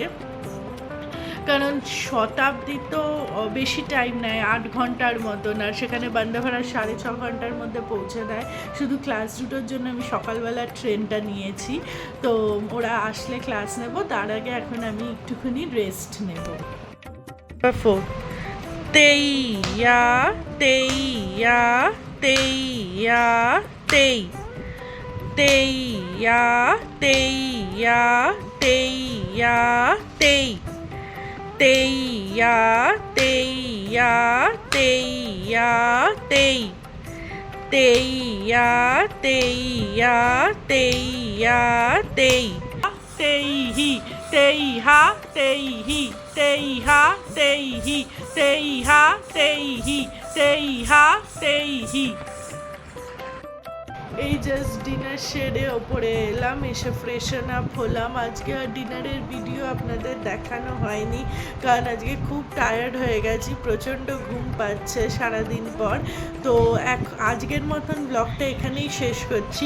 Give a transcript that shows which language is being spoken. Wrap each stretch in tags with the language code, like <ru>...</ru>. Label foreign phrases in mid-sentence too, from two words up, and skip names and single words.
<bn>কারণ শতাব্দী তো বেশি টাইম নেয়, 8 ঘন্টার মতন, আর সেখানে বন্দে ভারত 6.5 ঘন্টার মধ্যে পৌঁছে দেয়। শুধু ক্লাস 2টোর জন্য আমি সকালবেলার ট্রেনটা নিয়েছি, তো ওরা আসলে ক্লাস নেব, তার আগে এখন আমি একটুখানি রেস্ট নেব। তেইয়া তেইয়া তেইয়া তেই তেইয়া তেইয়া তেইয়া তেই তেইয়া তেইয়া তেইয়া তেই তেইয়া তেইয়া তেইয়া তেই তেইহি তেইহা তেইহি তেইহা তেইহি তেইহা তেইহি তেইহা তেইহি। এই</bn> <en>just dinner</en> <bn>সেরে ওপরে এলাম, এসে</bn> <en>freshen up</en> <bn>হলাম। আজকে আর ডিনারের ভিডিও আপনাদের দেখানো হয়নি, কারণ আজকে খুব টায়ার্ড হয়ে গেছি, প্রচণ্ড ঘুম পাচ্ছে সারাদিন পর। তো আজকের মতন ব্লগটা এখানেই শেষ করছি।</bn>